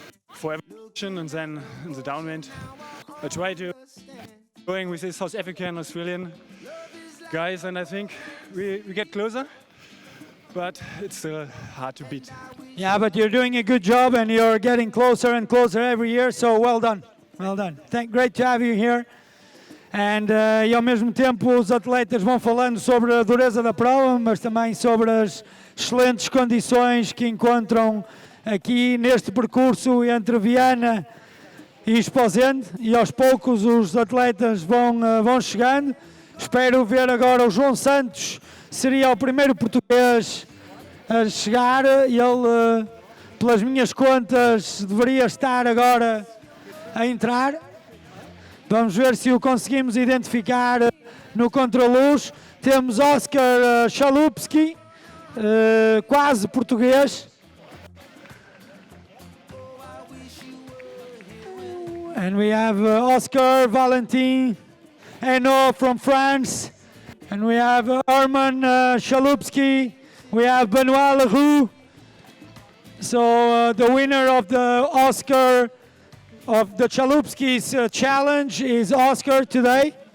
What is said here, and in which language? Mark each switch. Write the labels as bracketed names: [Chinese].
[English] It's for every position, and then in the downwind. I tried to going with these South African, Australian guys, and I think we get closer. But it's still hard to beat. Yeah, but you're doing a good job and you're getting closer and closer every year, so well done. Well done. Great to have you here. [Portuguese] And e ao mesmo tempo os atletas vão falando sobre a dureza da prova, mas também sobre as excelentes condições que encontram aqui neste percurso entre Viana e Esposende, e aos poucos os atletas vão chegando. Espero ver agora o João Santos. Seria o primeiro português a chegar. Ele, pelas minhas contas, deveria estar agora a entrar. Vamos ver se o conseguimos identificar no contraluz. Temos Oscar Chalupski, quase português. [English] And we have Oscar Valentin Hainaut from France. And we have Arman Chalupski. We have Benoit Leroux. So the winner of the Oscar, of the Chalupski's challenge is Oscar today.